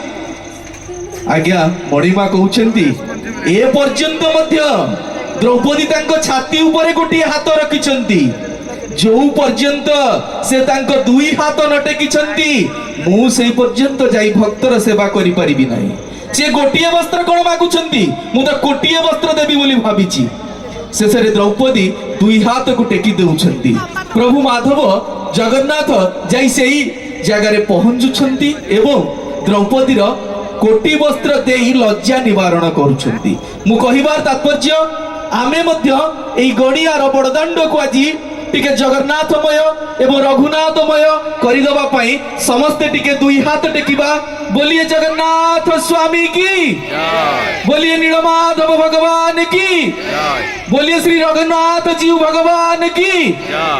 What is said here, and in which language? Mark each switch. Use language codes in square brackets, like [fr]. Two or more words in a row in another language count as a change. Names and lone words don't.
[or] ଆଜ୍ଞା ମଣିମା କହୁଛନ୍ତି, ଏ ପର୍ଯ୍ୟନ୍ତ ମଧ୍ୟ ଦ୍ରୌପଦୀ ତାଙ୍କ ଛାତି ଉପର ଗୋଟିଏ ହାତ ରଖିଛନ୍ତି, ଯେ ପର୍ଯ୍ୟନ୍ତ ସେ ତାଙ୍କ ଦୁଇ ହାତ ନ ଟେକିଛନ୍ତି ମୁଁ ସେଇ ପର୍ଯ୍ୟନ୍ତ ଯାଇ ଭକ୍ତର ସେବା କରି ପାରିବି ନାହିଁ। ସେ ଗୋଟିଏ ବସ୍ତ୍ର କଣ ମାଗୁଛନ୍ତି, ମୁଁ ତ କୋଟିଏ ବସ୍ତ୍ର ଦେବି ବୋଲି ଭାବୁଛି। ଶେଷରେ ଦ୍ରୌପଦୀ ଦୁଇ ହାତ କୁ ଟେକି ଦେଉଛନ୍ତି। ପ୍ରଭୁ ମାଧବ ଜଗନ୍ନାଥ ଯାଇ ସେଇ ଜାଗାରେ ପହଞ୍ଚୁଛନ୍ତି ଏବଂ ଦ୍ରୌପଦୀର କୋଟି ବସ୍ତ୍ର ଦେଇ ଲଜ୍ଜା ନିବାରଣ କରୁଛନ୍ତି। ମୁଁ କହିବାର ତାତ୍ପର୍ଯ୍ୟ ଆମେ ମଧ୍ୟ ଏଇ ଗଣିଆର ବଡ଼ଦାଣ୍ଡ କୁ ଆଜି ଟିକେ ଜଗନ୍ନାଥମୟ ଏବଂ ରଘୁନାଥମୟ କରିଦେବା ପାଇଁ ସମସ୍ତେ ଟିକେ ଦୁଇ ହାତ ଟେକିବା। [hi] बोलिए जगन्नाथ स्वामी की जय, बोलिए नीलमाधव भगवान की जय, बोलिए श्री रघुनाथ जीव भगवान की जय।